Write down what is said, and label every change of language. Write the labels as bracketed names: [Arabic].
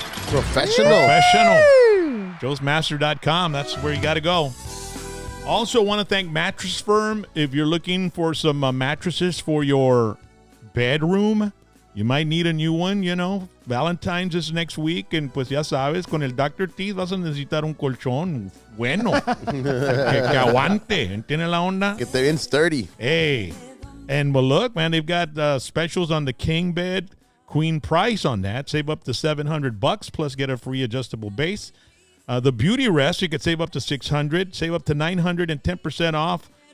[English] Professional. Joesmaster.com. That's where you got to go. Also want to thank Mattress Firm. If you're looking for some mattresses for your bedroom, you might need a new one, you know. Valentine's is next week, and [Spanish] pues ya sabes, con el [English] Dr. [Spanish] Teeth vas a necesitar un colchón bueno. que aguante. ¿Entiendes la onda? [English] Get there in sturdy. Hey. And well, look, man, they've got specials on the king bed, queen price on that. Save up to $700 plus get a free adjustable base. The beauty rest, you could save up to $600, save up to $900 and 10% off.